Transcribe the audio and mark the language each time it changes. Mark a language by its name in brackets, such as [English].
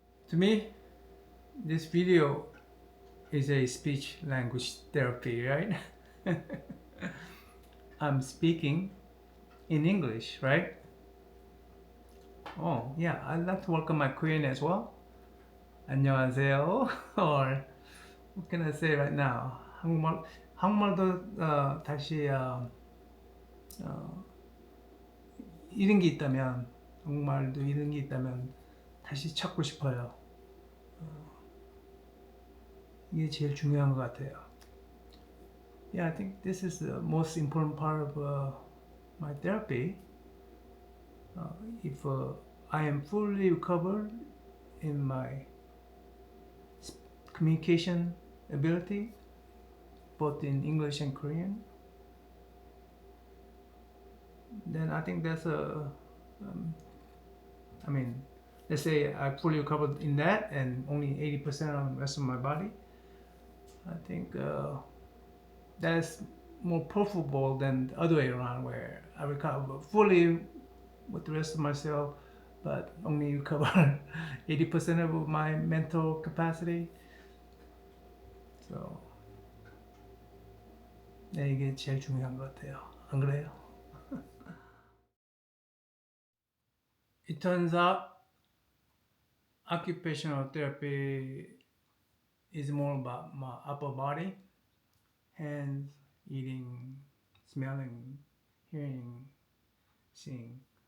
[English] To me, this video is a speech language therapy, right? I'm speaking in English, right? Oh, yeah, I'd like to welcome my Korean as well. [Korean] 안녕하세요. [English] Or what can I say right now? [Korean] 한국말도 다시 잃은 게 있다면, 한국말도 잃은 게 있다면 다시 찾고 싶어요. 이게 제일 중요한 것 같아요. [English] Yeah, I think this is the most important part of my therapy. If I am fully recovered in my communication ability, both in English and Korean, then I think that's I mean, let's say I fully recovered in that and only 80% on the rest of my body. I think that's more profitable than the other way around, where I recover fully with the rest of myself, but only recover 80% of my mental capacity. [Korean] So, 네, 이게 제일 중요한 것 같아요. 안 그래요? [English] It turns out occupational therapy is more about my upper body, hands, eating, smelling, hearing, seeing.